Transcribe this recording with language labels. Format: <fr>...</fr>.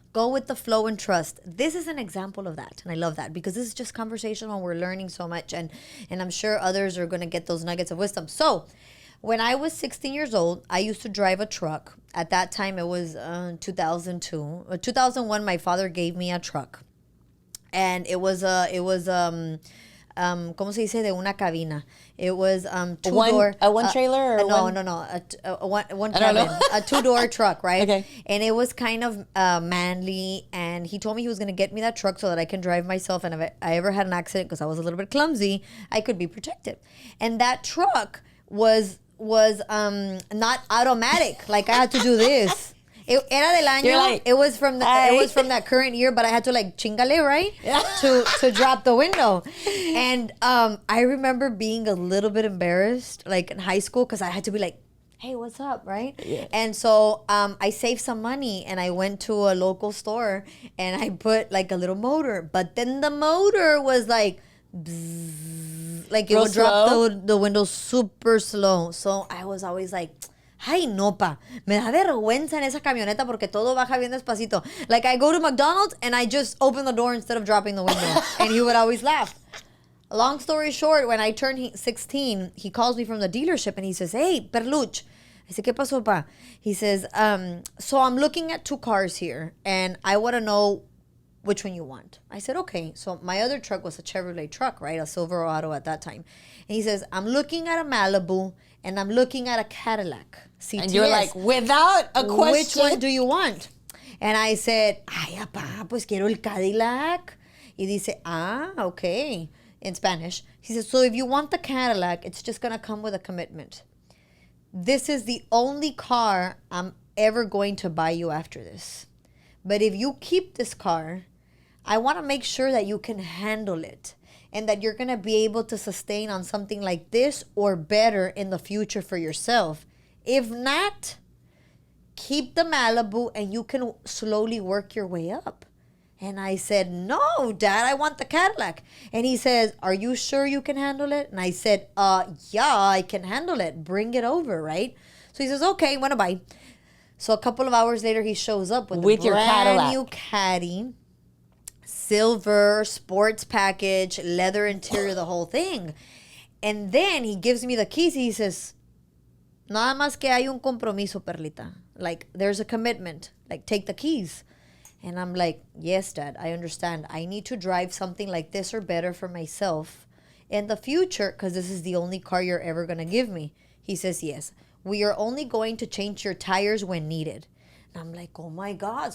<en>Go with the flow and trust. This is an example of that, and I love that because this is just conversational. We're learning so much, and I'm sure others are going to get those nuggets of wisdom. So when I was 16 years old, I used to drive a truck. At that time, it was 2002. 2001, my father gave me a truck. And it was</en> <es>¿cómo se dice? De una cabina.</es> <en>It was two-door. A one trailer? Or No. One cabin. A two-door truck, right? Okay. And it was kind of manly. And he told me he was going to get me that truck so that I can drive myself. And if I ever had an accident, because I was a little bit clumsy, I could be protected. And that truck was not automatic. Like I had to do this.</en> <es>Era del año.</es> <en>Like, it was from that current year, but I had to like chingale, right? Yeah. To drop the window. And I remember being a little bit embarrassed, like in high school, because I had to be like, hey, what's up, right? Yeah. And so I saved some money and I went to a local store and I put like a little motor, but then the motor was like, bzzz, like it Real would drop slow? the window super slow. So I was always like,</en> <es>ay, no, pa. Me da vergüenza en esa camioneta porque todo baja bien despacito.</es> <en>Like, I go to McDonald's and I just open the door instead of dropping the window. And he would always laugh. Long story short, when I turned 16, he calls me from the dealership and he says, hey, Perluch. I said,</en> <es>¿qué pasó, pa?</es> <en>He says, so I'm looking at two cars here and I want to know which one you want. I said, okay. So my other truck was a Chevrolet truck, right? A Silverado at that time. And he says, I'm looking at a Malibu and I'm looking at a Cadillac CTS. And you're like, without a question. Which one do you want? And I said,</en> <es>ay, apá, pues quiero el Cadillac. Y dice,</es> <en>okay. In Spanish. He says, so if you want the Cadillac, it's just going to come with a commitment. This is the only car I'm ever going to buy you after this. But if you keep this car, I want to make sure that you can handle it and that you're going to be able to sustain on something like this or better in the future for yourself. If not, keep the Malibu and you can slowly work your way up. And I said, no, Dad, I want the Cadillac. And he says, are you sure you can handle it? And I said, yeah, I can handle it. Bring it over, right? So he says, okay, when to buy? So a couple of hours later, he shows up with your Cadillac. new Caddy, silver, sports package, leather interior, the whole thing. And then he gives me the keys. He says,</en> <es>nada más que hay un compromiso, Perlita.</es> <en>Like, there's a commitment. Like, take the keys. And I'm like, yes, Dad, I understand. I need to drive something like this or better for myself in the future because this is the only car you're ever going to give me. He says, yes. We are only going to change your tires when needed. And I'm like, oh, my God.</en>